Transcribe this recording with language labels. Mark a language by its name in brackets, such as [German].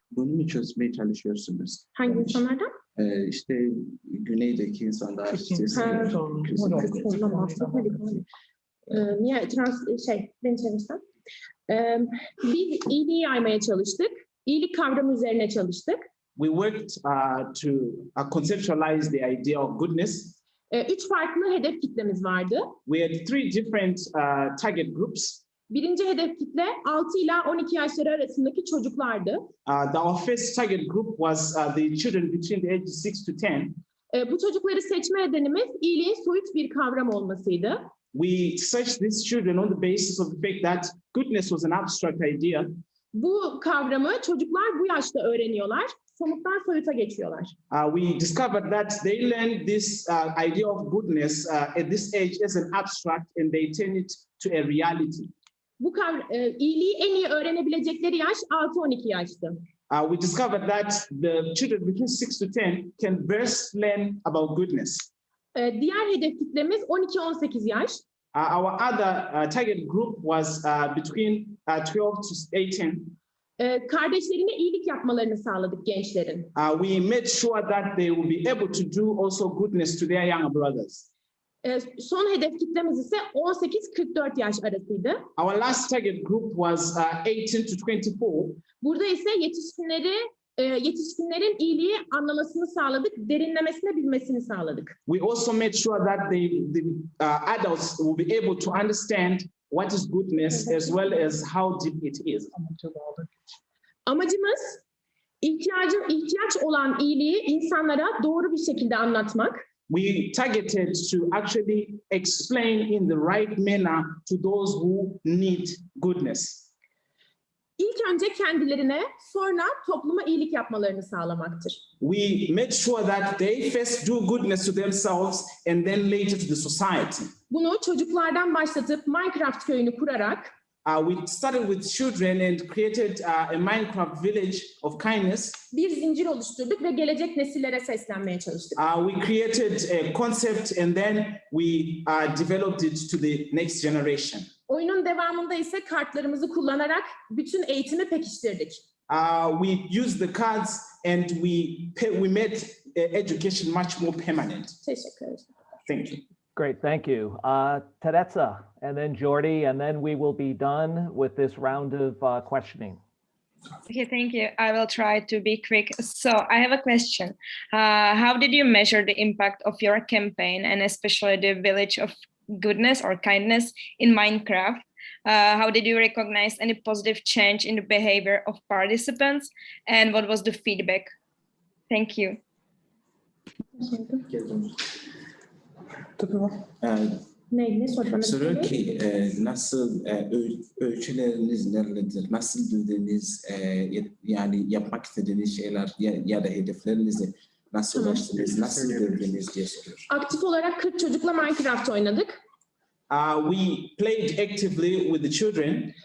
[Turkish] Bunu mu çözmeye çalışıyorsunuz? Hangi insanlardan? İşte güneydeki insanlar. Niye ben çevirsem? Biz iyiliği yaymaya çalıştık. İyilik kavramı üzerine çalıştık. [English] We worked to conceptualize the idea of goodness. [Turkish] 3 farklı hedef kitlemiz vardı. [English] We had 3 different target groups. [Turkish] Birinci hedef kitle 6 ila 12 yaşları arasındaki çocuklardı. [English] Our first target group was the children between the ages 6 to 10. [Turkish] Bu çocukları seçme nedenimiz iyiliğin soyut bir kavram olmasıydı. [English] We searched these children on the basis of the fact that goodness was an abstract idea. [Turkish] Bu kavramı çocuklar bu yaşta öğreniyorlar. Somuttan soyuta geçiyorlar. [English] We discovered that they learn this idea of goodness at this age as an abstract, and they turn it to a reality. [Turkish] Bu iyiliği en iyi öğrenebilecekleri yaş 6-12 yaştı. [English] We discovered that the children between 6 to 10 can best learn about goodness. [Turkish] Diğer hedef kitlemiz 12-18 yaş. [English] Our other target group was between 12 to 18. [Turkish] Kardeşlerine iyilik yapmalarını sağladık gençlerin. [English] We made sure that they will be able to do also goodness to their younger brothers. [Turkish] Son hedef kitlemiz ise 18-44 yaş arasıydı. [English] Our last target group was 18 to 24. [Turkish] Burada ise yetişkinlerin iyiliği anlamasını sağladık, derinlemesine bilmesini sağladık. [English] We also made sure that the adults will be able to understand what is goodness as well as how deep it is. [Turkish] Amacımız ihtiyaç olan iyiliği insanlara doğru bir şekilde anlatmak. [English] We targeted to actually explain in the right manner to those who need goodness. [Turkish] İlk önce kendilerine, sonra topluma iyilik yapmalarını sağlamaktır. [English] We made sure that they first do goodness to themselves and then later to the society. [Turkish] Bunu çocuklardan başlatıp Minecraft köyünü kurarak [English] we started with children and created a Minecraft village of kindness. [Turkish] Bir zincir oluşturduk ve gelecek nesillere seslenmeye çalıştık. [English] We created a concept and then we developed it to the next generation. [Turkish] Oyunun devamında ise kartlarımızı kullanarak bütün eğitimi pekiştirdik. [English] We used the cards and we made education much more permanent. [Turkish] Teşekkür ederim. [English] Thank you. Great, thank you. Teresa, and then Jordi, and then we will be done with this round of questioning. Okay, thank you. I will try to be quick. So I have a question. How did you measure the impact of your campaign, and especially the village of goodness or kindness in Minecraft? How did you recognize any positive change in the behavior of participants, and what was the feedback? Thank you. [Turkish] Soruyor ki nasıl ölçüleriniz nerelerdir? Nasıl bildiğiniz yani yapmak istediğiniz şeyler ya da hedeflerinizi nasıl ulaştınız, nasıl girdiniz diye soruyor. Aktif olarak 40 çocukla Minecraft oynadık. [English] We played actively with the children.